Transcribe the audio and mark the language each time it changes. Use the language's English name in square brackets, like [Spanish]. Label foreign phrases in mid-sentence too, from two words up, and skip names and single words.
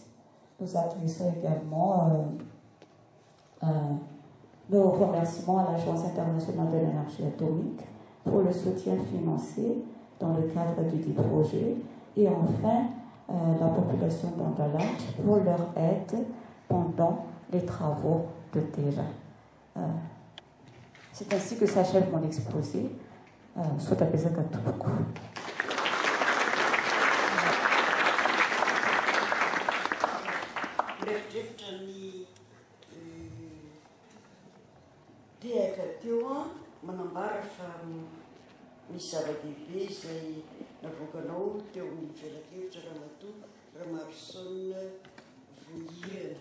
[French] Nous adressons également nos remerciements à l'Agence internationale de l'énergie atomique pour le soutien financier dans le cadre du dit projet, et enfin la population d'Andalat pour leur aide pendant les travaux de terrain. C'est ainsi que s'achève mon exposé. Soit apaisé à tout beaucoup. [Malagasy] Tehaka teo manambara fa misy zava-dehibe izay navoakanao teo amin'ny velakevitra Ramatoa Ramaroson Vohirana.